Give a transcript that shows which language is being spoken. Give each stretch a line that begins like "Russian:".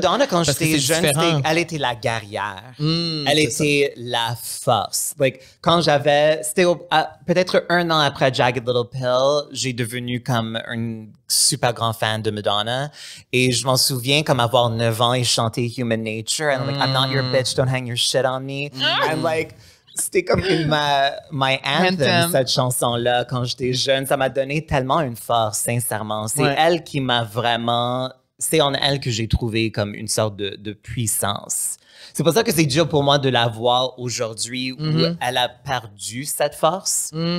French: Pour Madonna, quand j'étais jeune, elle était la guerrière. Elle était la force. Like, quand c'était peut-être 1 an après Jagged Little Pill, j'ai devenu comme un super grand fan de Madonna. Et je m'en souviens comme avoir 9 ans et chanter Human Nature.
English: And I'm like, I'm not your bitch, don't hang your shit on me. I'm like...
French: C'était comme
English: my anthem,
French: cette chanson-là, quand j'étais jeune. Ça m'a donné tellement une force, sincèrement. C'est elle qui m'a vraiment... C'est en elle que j'ai trouvé comme une sorte de puissance. C'est pour ça que c'est dur pour moi de la voir aujourd'hui où elle a perdu cette force.